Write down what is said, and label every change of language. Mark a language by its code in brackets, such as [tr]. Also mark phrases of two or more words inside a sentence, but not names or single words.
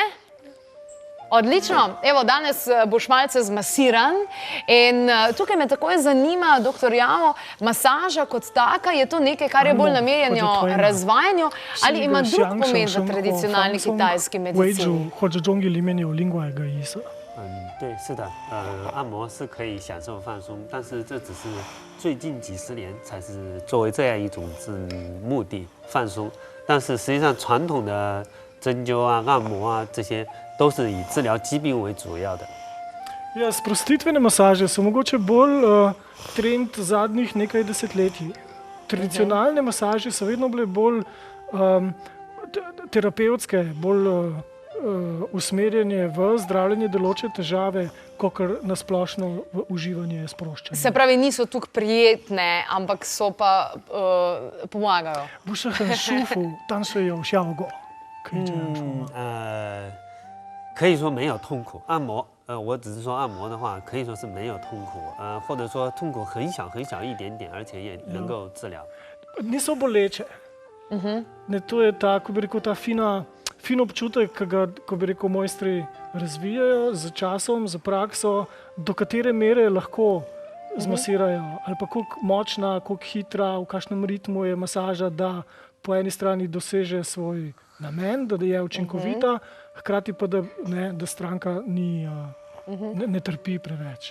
[sl] Odlično. Evo, danes boš malce zmasiran in tukaj me takoj zanima, dr. Jao, masaža kot taka, je to nekaj, kar je bolj namenjeno razvajanju ali ima drug pomen v tradicionalni kitajski medicini? [zh] 对，是的，按摩是可以享受放松，但是这只是最近几十年才是作为这样一种目的放松，但是实际上传统的针灸啊、按摩啊这些都是以治療疾病為主要的。 [sl] Ja, sprostitvene masaže so mogoče bolj trend zadnjih nekaj desetletij. Tradicionalne masaže so vedno bile bolj terapevtske, bolj usmerjene v zdravljenje določene težave, kakor nasplošno v uživanje sproščanja. Se pravi, niso tukaj prijetne, ampak so pa pomagajo. [zh] 不是很舒服，但是有效果，可以这样说吗？可以说没有痛苦。按摩，我只是说按摩的话，可以说是没有痛苦，或者说痛苦很小一点点，而且也能够治療。 [sl] Niso boleče. To je ta, ko bi rekel, ta fin občutek, ki ga, ko bi rekel, mojstri razvijajo z časom, z prakso, do katere mere lahko zmasirajo. Ali pa koliko močna, koliko hitra, v kakšnem ritmu je masaža, da po eni strani doseže svoj namen, da je učinkovita, hkrati pa, da stranka ne trpi preveč.